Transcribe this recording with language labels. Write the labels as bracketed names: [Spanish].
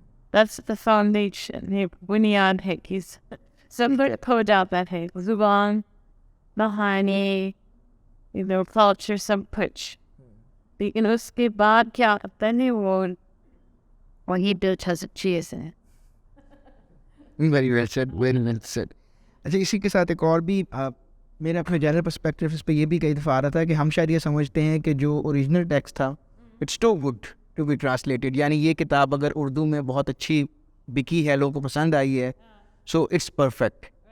[English] That's the foundation. [Hindi] ये बुनियाद है कि सब कुछ हो जाता है. ज़ुबान, कहानी, culture, सब कुछ. लेकिन उसके बाद क्या होता है वही दिलचस्प चीज़ है. [English] Very well said, very well said. [Hindi] अच्छा, इसी के साथ एक और भी मेरा अपने जनरल पर्सपेक्टिव इस पर ये भी कई दफ़ा आ रहा था कि हम शायद ये समझते हैं कि जो ओरिजिनल टेक्स्ट था [English] it's too good to be translated, [Hindi] यानी ये किताब अगर उर्दू में बहुत अच्छी बिकी है, लोगों को पसंद आई है, [English] So it's perfect.